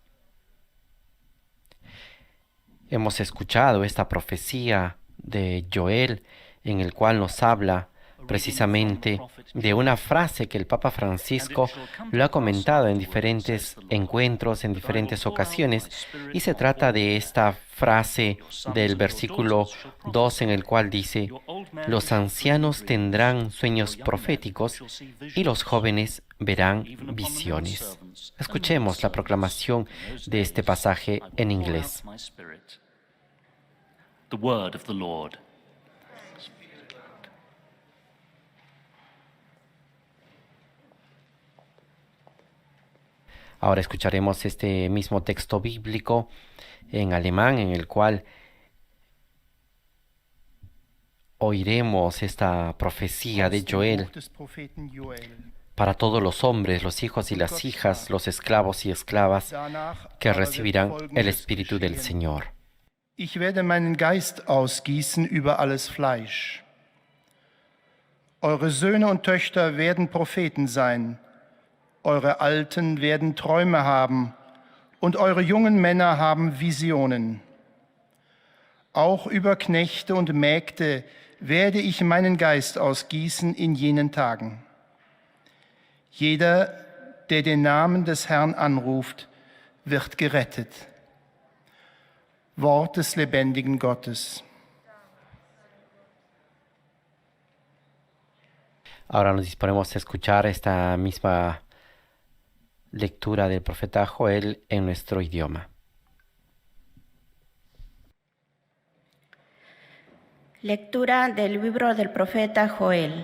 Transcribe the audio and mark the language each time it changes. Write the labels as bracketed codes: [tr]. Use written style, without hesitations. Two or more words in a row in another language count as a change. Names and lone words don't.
[es] Hemos escuchado esta profecía de Joel en el cual nos habla precisamente de una frase que el Papa Francisco lo ha comentado en diferentes encuentros, en diferentes ocasiones, y se trata de esta frase del versículo 2 en el cual dice: los ancianos tendrán sueños proféticos y los jóvenes verán visiones. Escuchemos la proclamación de este pasaje en inglés. [en] The word of the Lord. [es] Ahora escucharemos este mismo texto bíblico en alemán, en el cual oiremos esta profecía de Joel para todos los hombres, los hijos y las hijas, los esclavos y esclavas que recibirán el Espíritu del Señor. [de] Ich werde meinen Geist ausgießen über alles Fleisch. Eure Söhne und Töchter werden Propheten sein. Eure Alten werden Träume haben und eure jungen Männer haben Visionen. Auch über Knechte und Mägde werde ich meinen Geist ausgießen in jenen Tagen. Jeder, der den Namen des Herrn anruft, wird gerettet. Wort des lebendigen Gottes. [es] Ahora nos disponemos a escuchar esta misma lectura del profeta Joel en nuestro idioma. Lectura del libro del profeta Joel.